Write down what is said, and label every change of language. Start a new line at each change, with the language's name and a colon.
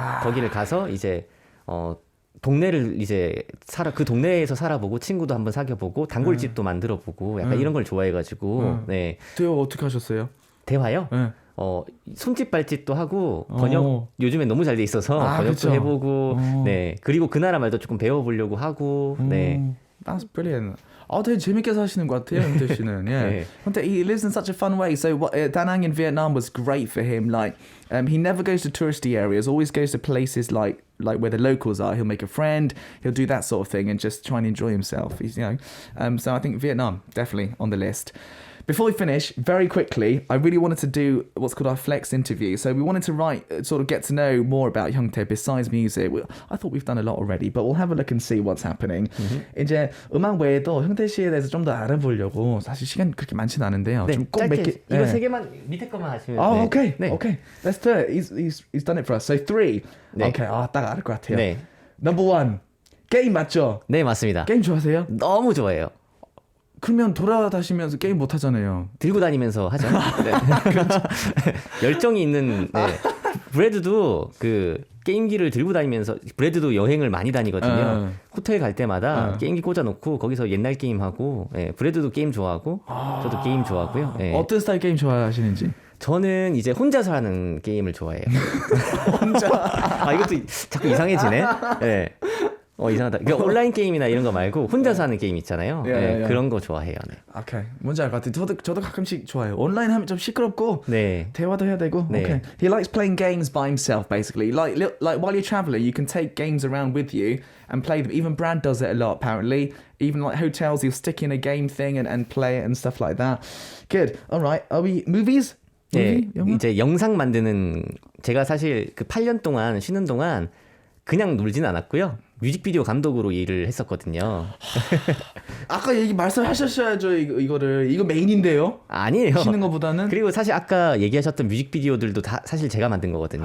Korean: 거기를 가서 이제, 동네를 이제 그 동네에서 살아보고 친구도 한번 사귀어보고 단골집도 만들어보고 약간 이런 걸 좋아해가지고 네. 대화 어떻게 하셨어요? 대화요? 네. 손짓 발짓도 하고 번역 요즘에 너무 잘 돼 있어서 번역도 그쵸? 해보고 네 그리고 그 나라 말도 조금 배워보려고 하고 네.
English: That's brilliant.
Korean: 되게 재밌게 사시는 것 같아요, huntae 씨는.
English: Yeah. huntae, he lives in such a fun way. So Da Nang in Vietnam was great for him. He never goes to touristy areas. Always goes to places like where the locals are. He'll make a friend. He'll do that sort of thing and just try and enjoy himself. He's so I think Vietnam definitely on the list. before we finish, very quickly, I really wanted to do what's called our flex interview. So we wanted to sort of get to know more about hyungtae besides music. I thought we've done a lot already, but we'll have a look and see what's happening.
Korean: 이제 음악 외에도 hyungtae 씨에 대해서 좀 더 알아보려고 사실 시간 그렇게 많지는 않은데요. 네, 좀 꼭 짧게 몇 개. 이거 세 개만 밑에 것만 하시면
English: Oh,
Korean: 네.
English: okay,
Korean: 네.
English: okay. Let's do it. He's done it for us. So 3.
Korean: 네. Okay, 딱 알을 것 같아요. 네.
English: Number 1.
Korean: 게임 맞죠? 네, 맞습니다. 게임 좋아하세요? 너무 좋아해요. 그러면 돌아다니면서 게임 못 하잖아요. 들고 다니면서 하죠. 네. 열정이 있는 브래드도 그 게임기를 들고 다니면서 브래드도 여행을 많이 다니거든요. 호텔 갈 때마다 게임기 꽂아놓고 거기서 옛날 게임 하고 브래드도 게임 좋아하고 저도 게임 좋아하고요. 어떤 스타일 게임 좋아하시는지? 저는 이제 혼자서 하는 게임을 좋아해요. 혼자? 이것도 자꾸 이상해지네. 네. 이상하다. 그러니까 온라인 게임이나 이런 거 말고 혼자서 하는 게임 있잖아요. 그런 거 좋아해요. 네. 오케이. 뭔지 알 것 같아요. 저도 가끔씩 좋아해요. 온라인 하면 좀 시끄럽고 네. 대화도 해야 되고. 네.
English: Okay. He likes playing games by himself basically. Like while you're traveling, you can take games around with you and play them. Even Brad does it a lot apparently. Even like hotels, he'll stick in a game thing and play it and stuff like that. Good. All right. Are we movies?
Korean: 네. 영화? 이제 영상 만드는 제가 사실 그 8년 동안 쉬는 동안 그냥 놀진 않았고요. 뮤직비디오 감독으로 일을 했었거든요. 아까 말씀하셨어야죠. 이거 메인인데요. 아니에요. 쉬는 것보다는. 그리고 사실 아까 얘기하셨던 뮤직비디오들도 다 사실 제가 만든 거거든요.